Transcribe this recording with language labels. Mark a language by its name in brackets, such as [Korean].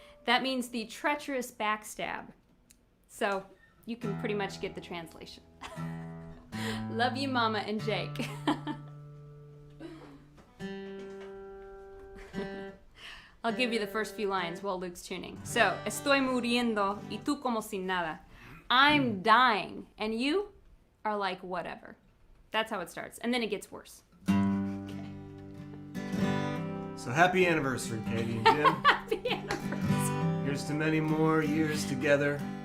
[English] That means the treacherous backstab. So you can pretty much get the translation. Love you, Mama and Jake. I'll give you the first few lines while Luke's tuning. [Spanish] So, estoy muriendo y tú como sin nada. [English] I'm dying and you are like whatever. That's how it starts. And then it gets worse. So happy anniversary, Katie and Jim. Happy anniversary. Here's to many more years together.